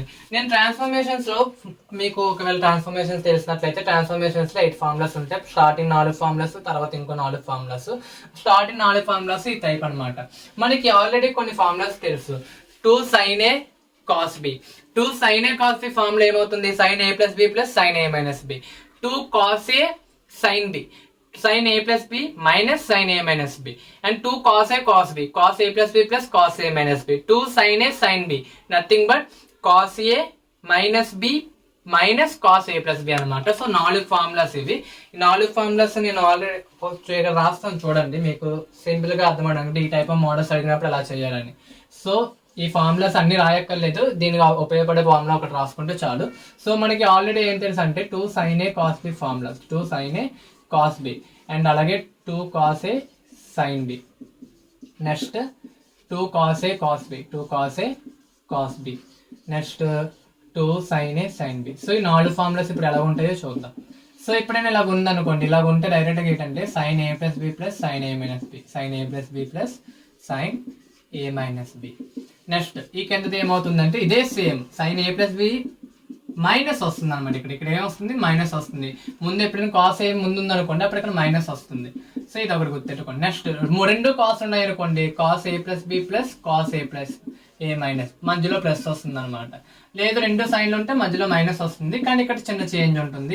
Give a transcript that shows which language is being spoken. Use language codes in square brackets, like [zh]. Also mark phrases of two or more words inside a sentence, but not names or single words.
[te] నేను ట్రాన్స్ఫర్మేషన్స్ లో మీకు ఒకవేళ ట్రాన్స్ఫర్మేషన్స్ తెలిసినట్లయితే ట్రాన్స్ఫర్మేషన్స్ లో 8 ఫార్ములాస్ ఉంటాయి. [en] starting 4 formulas, [te] తర్వాత ఇంకో 4 ఫార్ములాస్. [en] starting 4 formulas [te] ఈ టైప్ అనమాట. మనకి ఆల్రెడీ కొన్ని ఫార్ములాస్ తెలుసు. [en] 2 sin A cos B, 2 sin A cos B ఫార్ములా ఏమవుతుంది, sin A plus B plus sin A minus B. 2 cos A sin B, sin A plus B minus sin A minus B, and 2 cos A cos B, cos A plus B plus cos A minus B. 2 sin A sin B, nothing but cos A minus B minus cos A plus B అనమాట. [te] సో 4 ఫార్ములాస్ ఇవి. ఈ 4 ఫార్ములాస్ నేను ఆల్రెడీ రాస్తాను చూడండి, మీకు సింపుల్ గా అర్థమవడానికి. ఈ [en] type of models [te] అడిగినప్పుడు ఎలా చేయాలని. సో ఈ ఫార్ములాస్ అన్ని రాయక్కర్లేదు, దీనికి ఉపయోగపడే ఫార్ములా ఒకటి రాసుకుంటే చాలు. సో మనకి ఆల్రెడీ ఏం తెలుసు అంటే [en] 2 sin A cos B ఫార్ములాస్, 2 sin A cos B, అండ్ అలాగే 2 cos A sin B, నెక్స్ట్ 2 cos A cos B, 2 cos A cos B, నెక్స్ట్ 2 sin A sin B. [te] సో ఈ 4 ఫార్ములాస్ ఇప్పుడు ఎలా ఉంటాయో చూద్దాం. సో ఎప్పుడైనా ఇలాగ ఉందనుకోండి, ఇలాగ ఉంటే డైరెక్ట్గా ఏంటంటే [en] sin A plus B plus sin A minus B, sin A plus B plus sin A minus B. [te] నెక్స్ట్ ఈ కిందది ఏమవుతుందంటే ఇదే సేమ్ [en] sin A plus B [te] మైనస్ వస్తుంది అనమాట. ఇక్కడ ఏమొస్తుంది, మైనస్ వస్తుంది. ముందు ఎప్పుడైనా [en] cos A [te] ముందు ఉందనుకోండి, అప్పుడు ఇక్కడ మైనస్ వస్తుంది. సో ఇది ఒకటి గుర్తెట్టుకోండి. నెక్స్ట్ 2 కాస్ ఉన్నాయి అనుకోండి, [en] cos A plus B plus cos A plus A minus, [te] మధ్యలో ప్లస్ వస్తుంది అనమాట. లేదు 2 సైన్లు ఉంటే మధ్యలో మైనస్ వస్తుంది, కానీ ఇక్కడ చిన్న చేంజ్ ఉంటుంది.